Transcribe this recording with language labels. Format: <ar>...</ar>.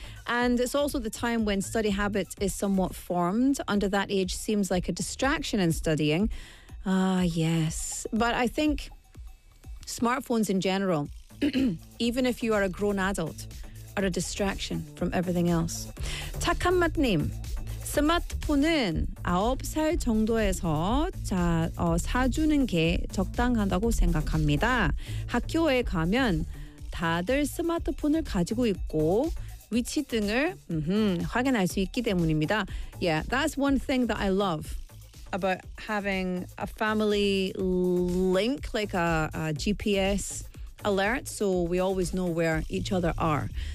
<en>And it's also the time when study habit is somewhat formed. Under that age seems like a distraction in studying. Yes. But I think smartphones in general, even if you are a grown adult, are a distraction from everything else.</en> <ko>착한 맛님, 스마트폰은 9살 정도에서 사주는 게 적당하다고 생각합니다. 학교에 가면 다들 스마트폰을 가지고 있고 위치 등을 확인할 수 있기 때문입니다.</ko> <en>Yeah, that's one thing that I love about having a family link, like a GPS alert, so we always know where each other are.</en>